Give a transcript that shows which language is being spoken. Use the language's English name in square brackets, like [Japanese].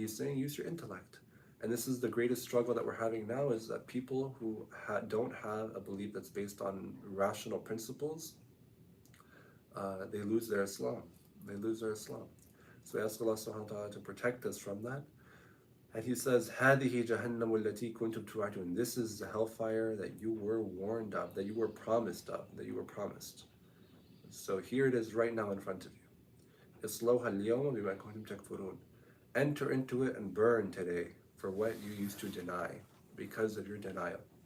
[English] He's saying use your intellect. And this is the greatest struggle that we're having now, is that people who don't have a belief that's based on rational principles, they lose their Islam. They lose their Islam. So we ask Allah subhanahu wa ta'ala to protect us from that. And he says, [Arabic] هَذِهِ جَهَنَّمُ الَّتِي كُنْتُمْ تُوعَدُونَ. [English] This is the hellfire that you were warned of, that you were promised of, that you were promised. So here it is right now in front of you. [Arabic] إِصْلَوْهَا الْيَوْمَ بِمَا كُنْتُمْ تَكْفُرُونَ. [English] Enter into it and burn today for what you used to deny, because of your denial.